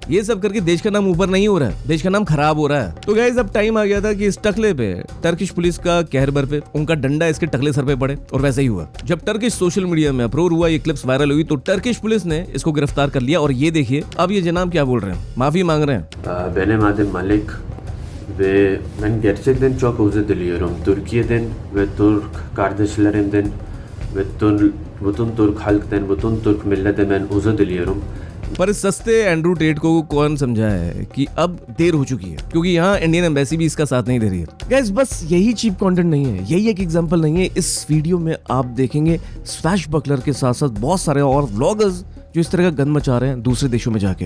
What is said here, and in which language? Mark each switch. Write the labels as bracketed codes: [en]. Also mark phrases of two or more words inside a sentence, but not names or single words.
[hi] ये सब करके देश का नाम ऊपर नहीं हो रहा है, देश का नाम खराब हो रहा है। तो गाइस अब टाइम आ गया था कि इस टकले पे [en] Turkish police [hi] का कहर बर पे उनका डंडा इसके टकले सर पे पड़े, और वैसा ही हुआ। जब [en] Turkish social media [hi] में अप्रोर हुआ, ये क्लिप्स वायरल हुई, तो [en] Turkish police [hi] ने इसको गिरफ्तार कर लिया। और ये देखिए अब ये जनाब क्या बोल रहे हैं, माफी मांग रहे हैं। [tr] Benim adım Malik ve ben gerçekten çok özür diliyorum. Türkiye'den ve Türk kardeşlerimden ve bütün Türk halktan, bütün Türk milletten ben özür diliyorum. [hi] पर इस सस्ते एंड्रू टेट को कौन समझा है कि अब देर हो चुकी है, क्योंकि यहाँ [en] Indian embassy [hi] भी इसका साथ नहीं दे रही है। गाइस बस यही [en] cheap content [hi] नहीं है, यही एक एग्जांपल नहीं है। इस वीडियो में आप देखेंगे स्वैशबकलर के साथ साथ बहुत सारे और व्लॉगर्स जो इस तरह का गंद मचा रहे हैं दूसरे देशों में जाके।